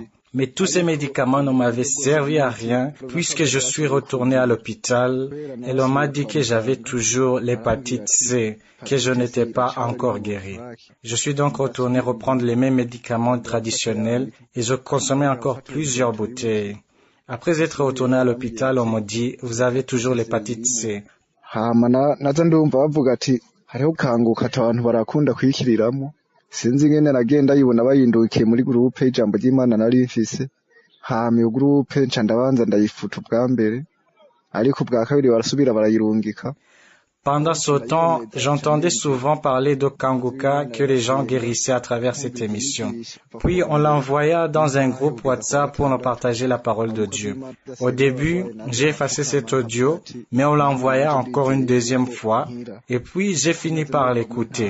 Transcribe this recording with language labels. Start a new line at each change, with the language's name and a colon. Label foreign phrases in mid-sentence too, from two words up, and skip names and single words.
French: Mais tous ces médicaments ne m'avaient servi à rien puisque je suis retourné à l'hôpital et l'on m'a dit que j'avais toujours l'hépatite C, que je n'étais pas encore guéri. Je suis donc retourné reprendre les mêmes médicaments traditionnels et je consommais encore plusieurs bouteilles. Après être retourné à l'hôpital, on m'a dit, vous avez toujours l'hépatite C.
Rundi: Sinzi ingene nagenda yibona bayindukiye muri groupe y'ijambo ry'Imana nari mfise hama iyo groupe nca ndabanza ndayifuta ubwa mbere ariko ubwa kabiri barasubira barayirungika.
French: Pendant ce temps, j'entendais souvent parler de Kanguka que les gens guérissaient à travers cette émission. Puis on l'envoya dans un groupe WhatsApp pour nous partager la parole de Dieu. Au début, j'ai effacé cet audio, mais on l'envoya encore une deuxième fois, et puis j'ai fini par l'écouter.